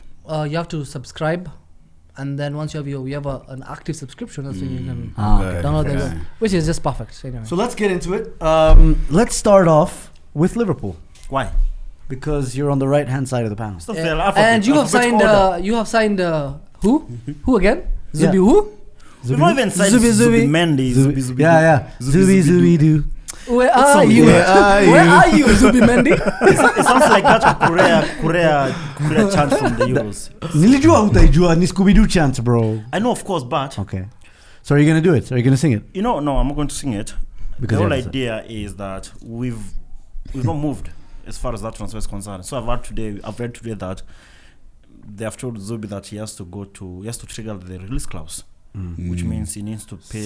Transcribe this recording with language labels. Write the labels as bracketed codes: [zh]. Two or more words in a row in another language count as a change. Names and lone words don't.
[en] You have to subscribe, and then once you have an active subscription, that's when you can Okay. download Okay. the which is just perfect. Anyway. So let's get into it. Let's start off with Liverpool Why? because you're on the right hand side of the panel. It's not Yeah. fair. And you have signed. Order. You have signed. Who? Who again? Yeah. Zubi who? We've not even signed Zubi, Zubi Zubi. Mendy. Zubi, Zubi. Yeah. Zubi, Zubi doo. Where are you? Where are you? Where are you, Zubi Mendy? It sounds like that Korea chant from the Euros. [sw] Nilijua utaijua ni Scooby-Doo chant, bro. [en] I know, of course, but Okay. So are you going to do it? Are you going to sing it? no, I'm not going to sing it. Because The you whole have to- idea is that we've not moved as far as that transfer is concerned. So I've read today that they have told Zubi that he has to trigger the release clause, which means he needs to pay